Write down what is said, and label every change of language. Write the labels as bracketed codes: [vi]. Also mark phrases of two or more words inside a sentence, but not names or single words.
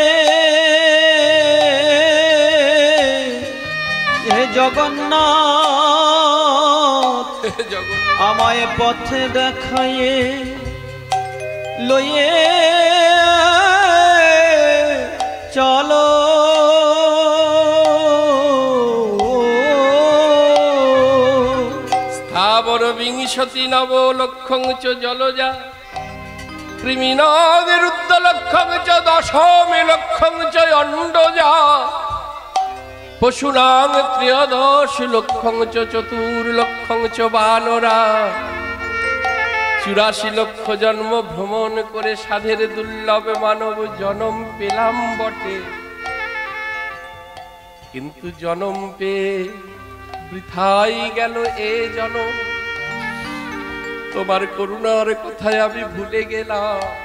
[bn] হে জগন্নাথ আমায় পথে দেখায়ে লয়ে চলো [sa] স্থাবর বিংশতি নব লক্ষং চ জলজা কৃমিনাদিরুদ্ধলক্ষং চ দশমে লক্ষং চ অণ্ডজা পশুনাং ত্রয়োদশ লক্ষং চ চতুর্লক্ষং চ বানরা [bn] 84 লক্ষ জন্ম ভ্রমণ করে সাধের দুর্লভ মানব জনম পেলাম বটে, কিন্তু জনম পেয়ে বৃথাই গেল এ জনম। তোমার করুণার কথায় আমি ভুলে গেলাম।